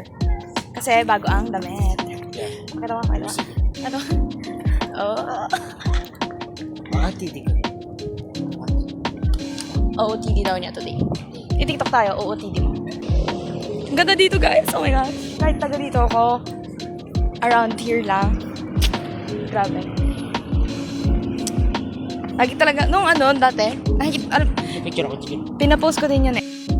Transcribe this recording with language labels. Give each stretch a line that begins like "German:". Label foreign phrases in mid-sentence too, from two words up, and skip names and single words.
Filipino: Kasi bago ang damit. Yeah. Pakita ko. Ano? Oh. Titi ko. OOTD daw niya today. I-TikTok tayo, OOTD mo. Ang ganda dito guys,
English: oh my gosh.
Filipino: Kahit taga dito ako,
English: around here lang.
Filipino: Grabe. Lagi talaga, nung ano, dati, Picture ako, sige. pinapost ko din yun eh.